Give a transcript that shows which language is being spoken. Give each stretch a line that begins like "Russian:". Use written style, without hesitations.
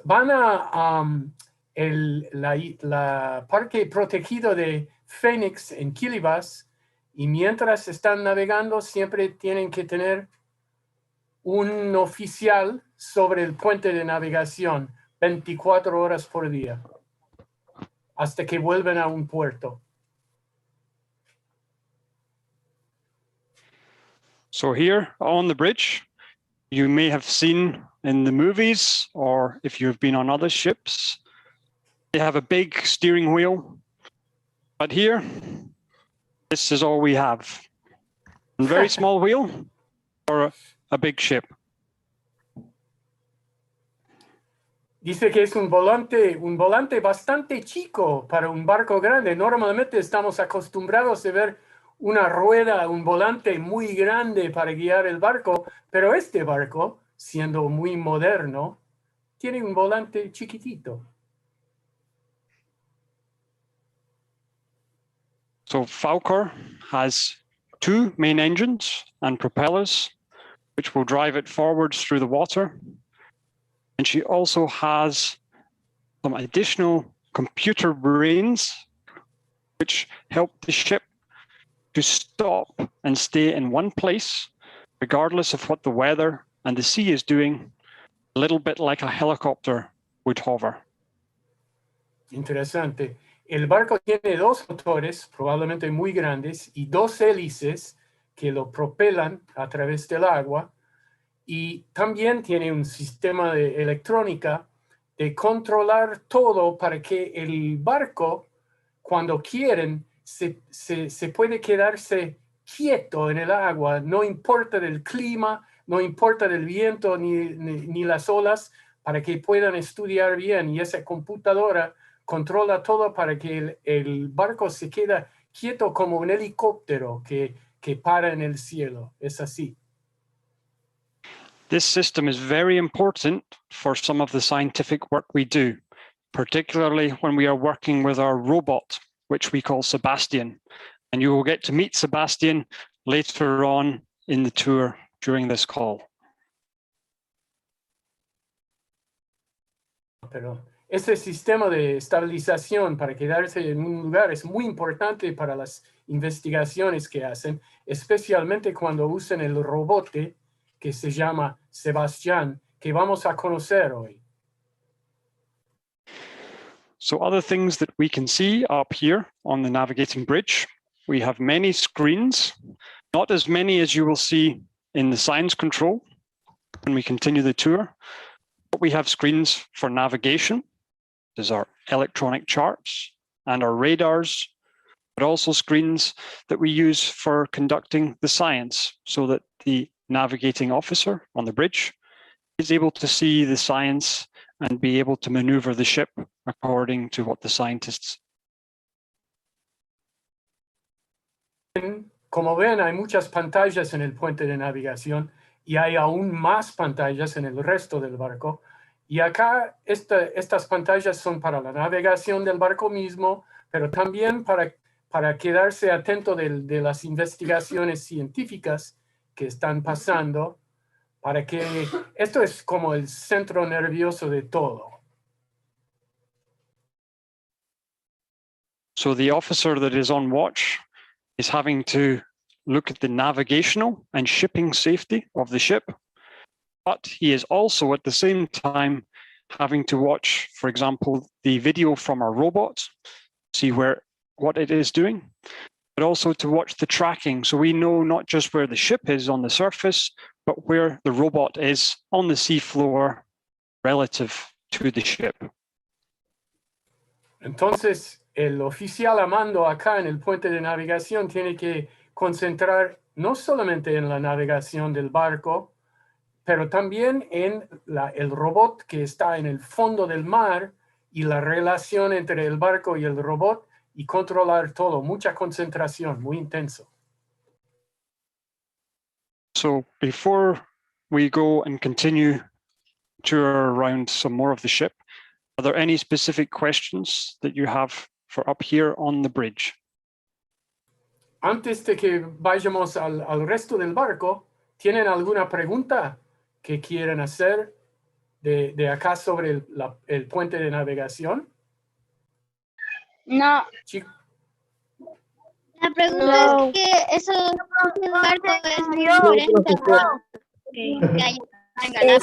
Spanish: Van a la parque protegido de Phoenix en Kiribati, y mientras están navegando siempre tienen que tener un oficial sobre el puente de navegación 24 horas por día hasta que vuelven a un puerto.
English: So here on the bridge, you may have seen in the movies, or if you've been on other ships, they have a big steering wheel. But here, this is all we have. A very small wheel or a big ship.
Spanish: Dice que es un volante bastante chico para un barco grande. Normalmente estamos acostumbrados a ver una rueda, un volante muy grande para guiar el barco, pero este barco, siendo muy moderno, tiene un volante chiquitito.
English: So Falcor has 2 main engines and propellers, which will drive it forwards through the water. And she also has some additional computer brains which help the ship to stop and stay in one place, regardless of what the weather and the sea is doing, a little bit like a helicopter would hover.
Spanish: Interesante. El barco tiene dos motores, probablemente muy grandes, y dos hélices que lo propelan a través del agua. Y también tiene un sistema de electrónica de controlar todo para que el barco, cuando quieren, se puede quedarse quieto en el agua, no importa del clima, no importa del viento ni las olas, para que puedan estudiar bien. Y esa computadora controla todo para que el barco se quede quieto como un helicóptero que para en el cielo. Es así.
English: This system is very important for some of the scientific work we do, particularly when we are working with our robot, which we call Sebastian. And you will get to meet Sebastian later on in the tour during this call.
Spanish: Pero ese sistema de estabilización para quedarse en un lugar es muy importante para las investigaciones que hacen, especialmente cuando usan el robot que se llama Sebastián, que vamos a conocer hoy.
English: So other things that we can see up here on the navigating bridge, we have many screens, not as many as you will see in the science control when we continue the tour, but we have screens for navigation. There's our electronic charts and our radars, but also screens that we use for conducting the science so that the navigating officer on the bridge is able to see the science and be able to maneuver the ship according to what the scientists.
Spanish: Como ven, hay muchas pantallas en el puente de navegación y hay aún más pantallas en el resto del barco. Y acá estas pantallas son para la navegación del barco mismo, pero también para quedarse atento de las investigaciones científicas que están pasando, para que esto es como el centro nervioso de todo.
English: So the officer that is on watch is having to look at the navigational and shipping safety of the ship, but he is also at the same time having to watch, for example, the video from our robot, see what it is doing, but also to watch the tracking. So we know not just where the ship is on the surface, but where the robot is on the seafloor relative to the ship.
Spanish: Entonces, el oficial a mando acá en el puente de navegación tiene que concentrar no solamente en la navegación del barco, pero también en el robot que está en el fondo del mar y la relación entre el barco y el robot y controlar todo, mucha concentración, muy intenso.
English: So before we go and continue tour around some more of the ship, are there any specific questions that you have for up here on the bridge?
Spanish: Antes de que vayamos al resto del barco, ¿tienen alguna pregunta que quieren hacer de acá sobre el puente de navegación? No. La pregunta es que eso el barco es muy diferente a todo que hay en Galápagos.